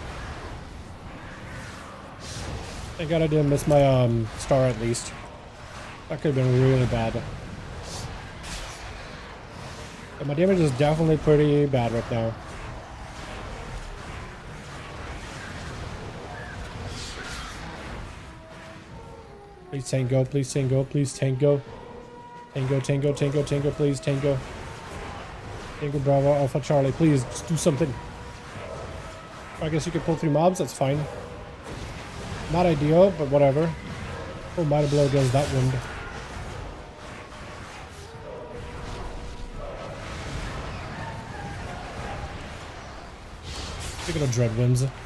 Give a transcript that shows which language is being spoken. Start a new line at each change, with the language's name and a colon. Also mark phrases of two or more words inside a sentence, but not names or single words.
English: Thank God I didn't miss my star at least. That could have been really bad. But my damage is definitely pretty bad right now. Please tango, please tango, please tango. Tango, tango, tango, tango, please tango. Tango Bravo, Alpha Charlie, please just do something. I guess you could pull 3 mobs, that's fine. Not ideal, but whatever. Oh, Mighty Blow does that wound. Speaking of dread winds.